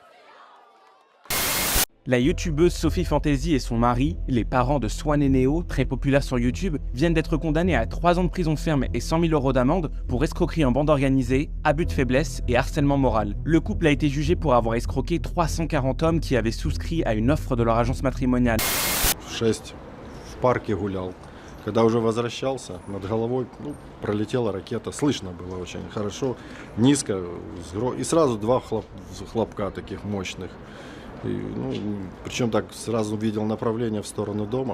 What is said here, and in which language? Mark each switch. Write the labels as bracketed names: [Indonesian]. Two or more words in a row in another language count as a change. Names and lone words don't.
[French] La youtubeuse Sophie Fantasy et son mari, les parents de Swan et Neo, très populaires sur YouTube, viennent d'être condamnés à 3 ans de prison ferme et 100 000 € d'amende pour escroquerie en bande organisée, abus de faiblesse et harcèlement moral. Le couple a été jugé pour avoir escroqué 340 hommes qui avaient souscrit à une offre de leur agence matrimoniale. [Russian] 6 в парке гулял. Когда уже возвращался, над головой пролетела ракета. Слышно было очень хорошо, низко, и сразу 2 хлопка таких мощных. Причем так сразу видел направление в сторону дома.